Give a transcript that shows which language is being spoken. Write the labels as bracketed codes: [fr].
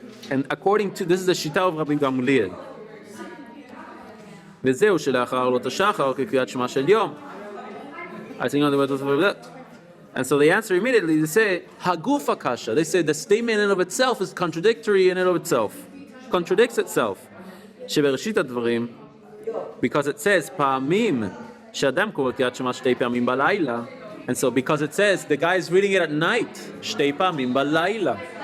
[en] And according to this is the shita of Rabbi Gamliel. [he] וזהו שלאחר עלות השחר כקריאת שמע של יום. [en] I think on the way to that. And so they answer immediately. They say [arc] Hagufa kasha. [en] They say the statement in and of itself is contradictory in and of itself. Contradicts itself. [he] שבראשית הדברים, [en] because it says [he] פעמים שאדם קורא קריאת שמע שתי פעמים בלילה, [en] and so because it says the guy is reading it at night, [he] שתי פעמים בלילה.